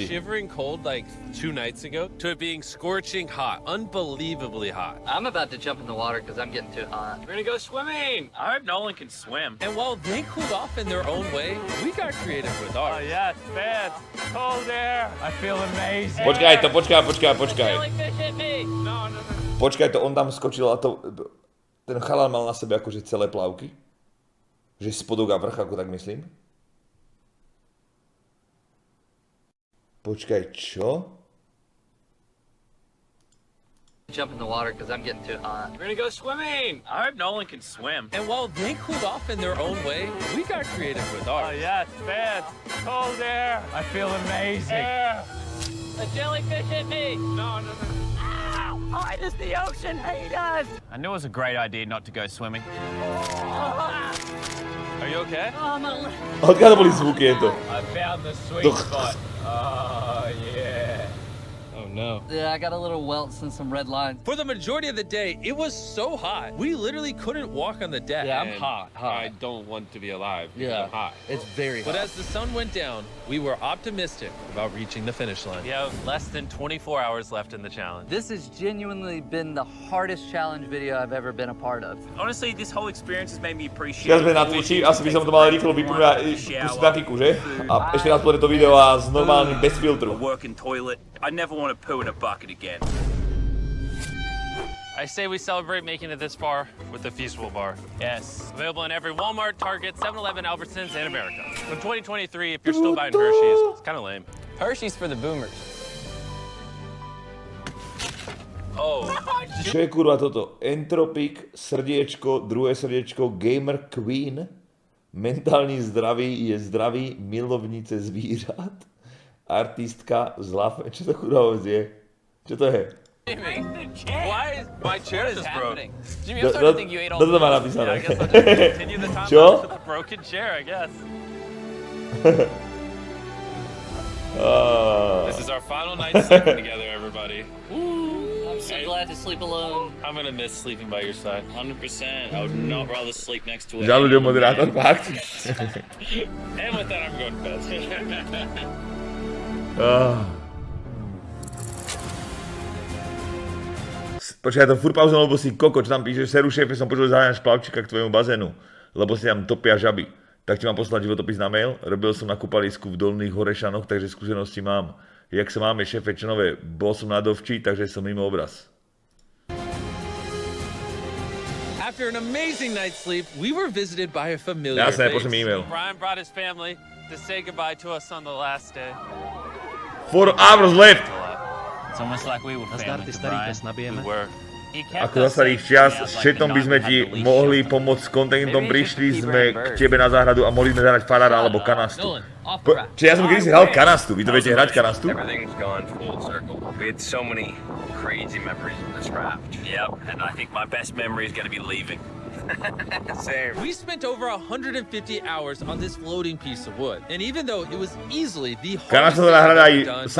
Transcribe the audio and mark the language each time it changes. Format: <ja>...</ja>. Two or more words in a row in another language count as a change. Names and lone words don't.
<en>shivering cold like 2 nights ago to it being scorching hot, unbelievably hot. I'm about to jump in the water because I'm getting too hot. We're gonna go swimming. I hope Nolan can swim. And while they cooled off in their own way, we got creative with Oh ours. yes, man. Cold air. I feel amazing.</en> <sk>Počkaj, počkaj.</sk> <en>Jellyfish hit me! No.</en> <sk>Počkaj, to on tam skočil a to... Ten chalán mal na sebe akože celé plavky. Že spodok a vrch, ako tak myslím. Počkaj, čo?</sk> <en>Jump in the water because I'm getting too hot. We're gonna go swimming. I hope Nolan can swim. And while they cooled off in their own way, we got creative with Oh ours. yes, man. Cold air. I feel amazing. A jellyfish hit me! No. Why does the ocean hate us? I knew it was a great idea not to go swimming. Are you okay? Oh, my leg.</en> <sk>Odkiaľ boli zvuky, je to?</sk> <en>I found the sweet Ugh. spot. Oh yeah. Oh no. Yeah, I got a little welts and some red lines. For the majority of the day, it was so hot. We literally couldn't walk on the deck. Yeah, I'm And hot. I don't want to be alive because Yeah, I'm hot. it's very But hot. as the sun went down, we were optimistic about reaching the finish line. We have less than 24 hours left in the challenge. This has genuinely been the hardest challenge video I've ever been a part of. Honestly, this whole experience has made me appreciate.</en> <sk>Teraz sme na Twitchi, asi by som to mal rýchlo vypnúť pustiť na kiku, že? A ešte raz pozrieť to video a s normálnym, bez filtru.</sk> <en>Working toilet. I never want to poo in a bucket again. I say we celebrate making it this far with the Feasible Bar. Yes. Available in every Walmart, Target, 7-Eleven, Albertsons, and America. In 2023, if you're still buying Hershey's, it's kind of lame. Hershey's for the boomers. Oh.</en> <sk>Čo je kurva toto? Entropic, srdiečko, druhé srdiečko, Gamer Queen,</sk> <cs>mentální zdraví je zdraví, milovnice zvířat,</cs> <sk>artistka, zlafe, čo to kurva vôbec je? Čo to je?</sk> <en>Why is my chair just broke? Jimmy, I'm starting to think you ate all</en> <sk>Toto</sk> <en>the</en> <sk>má</sk> <en>food.</en> <sk>napísané.</sk> <en>I guess I'll just continue the time</en> <sk>Čo?</sk> <en>with the broken chair, I guess. This is our final night sleeping together, everybody. I'm so glad to sleep alone. I'm gonna miss sleeping by your side. 100%. I would not rather sleep next to it.</en> <sk>Žalúďom moderátor, fakt.</sk> <en>And with that, I'm going to bed.</en> <sk>Počkaj, ja to furt pauzom, lebo si koko, čo tam píšeš, seru šéfe, som počul zaháňaš plavčika k tvojemu bazénu, lebo si tam topia žaby. Tak ti mám poslať životopis na mail, robil som na kúpalisku v Dolných Horešanoch, takže skúsenosti mám. Jak sa máme, šéfe, čo nové, bol som na dovči, takže som mimo obraz.</sk> <en>After an amazing night's sleep, we were visited by a familiar</en> <sk>Jasné,</sk> <en>face.</en> <sk>pošlem e-mail.</sk> <en>Brian brought his family to say goodbye to us on the last day. 4 hours left! It's almost like we were</en> <sk>Nazdar, ty starý pes, nabijeme. Ako za starých čias, s Četom by sme ti mohli pomôcť s kontentom, prišli sme k tebe na záhradu a mohli sme zahrať farára alebo kanastu. Čiže ja som kedysi hral kanastu, vy to viete hrať kanastu?</sk> <en>Everything's gone full circle. We had so many crazy memories of this raft. Yep, and I think my best memory is gonna be leaving. Same. We spent over 150 hours on this floating piece of wood, and even though it was easily the hardest</en> <sk>Kanasta</sk> <en>thing</en> <sk>sa dá hrať aj</sk> <en>I've ever done,</en>